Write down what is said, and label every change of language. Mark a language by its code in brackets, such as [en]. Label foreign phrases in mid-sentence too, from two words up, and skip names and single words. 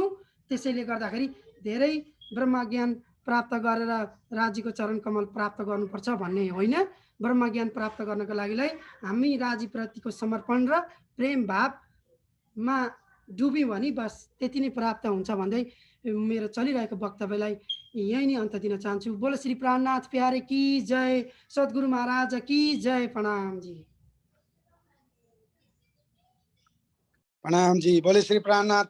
[ne] त्यसैले गर्दाखेरि धेरै ब्रह्मज्ञान प्राप्त गरेर राज्यको चरण कमल प्राप्त गर्नुपर्छ भन्ने होइन। ब्रह्मज्ञान प्राप्त गर्नको लागिलाई हामी राज्यप्रतिको समर्पण र प्रेम भावमा डुब्यौँ भने बस त्यति नै प्राप्त हुन्छ भन्दै मेरो चलिरहेको वक्तव्यलाई यही नै अन्त दिन चाहन्छु। [hi] बोलो श्री प्राणनाथ प्यारे की जय, सद्गुरु महाराज की जय। प्रणाम जी। प्रणाम जी। बोले श्री प्राणनाथ